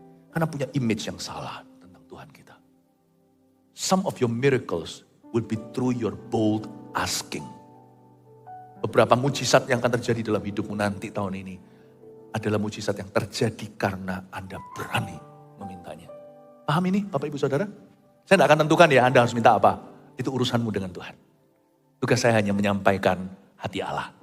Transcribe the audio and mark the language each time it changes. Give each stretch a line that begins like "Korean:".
Indonesian: Karena punya image yang salah tentang Tuhan kita.
English: Some of your miracles will be through your bold asking.
Indonesian: Beberapa mujizat yang akan terjadi dalam hidupmu nanti tahun ini adalah mujizat yang terjadi karena Anda berani memintanya. Paham ini Bapak Ibu Saudara? Saya tidak akan tentukan ya Anda harus minta apa. Itu urusanmu dengan Tuhan. Tugas saya hanya menyampaikan hati Allah.